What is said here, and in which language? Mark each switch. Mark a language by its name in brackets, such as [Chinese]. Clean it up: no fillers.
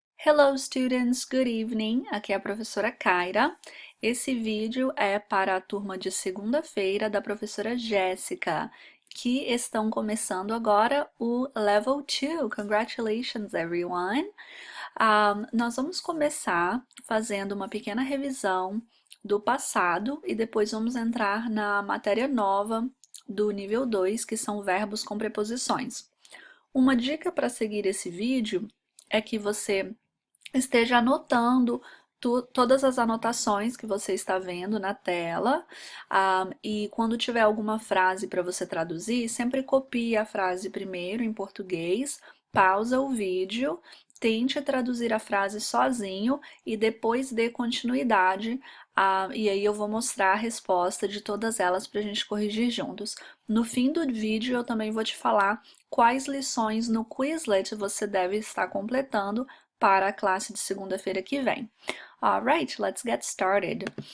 [English] Hello students, good evening. [Portuguese] Aqui é a professora Kaira. Esse vídeo é para a turma de segunda-feira da professora Jéssica, que estão começando agora o Level 2. [English] Congratulations, everyone! [Portuguese] Nós vamos começar fazendo uma pequena revisão do passado e depois vamos entrar na matéria nova do nível 2, que são verbos com preposições. Uma dica para seguir esse vídeo é que você esteja anotando todas as anotações que você está vendo na tela, e quando tiver alguma frase para você traduzir, sempre copie a frase primeiro em português, pausa o vídeo, tente traduzir a frase sozinho e depois dê continuidade, e aí eu vou mostrar a resposta de todas elas para a gente corrigir juntos. No fim do vídeo eu também vou te falar quais lições no Quizlet você deve estar completando para a classe de segunda-feira que vem. [English] Alright, let's get started.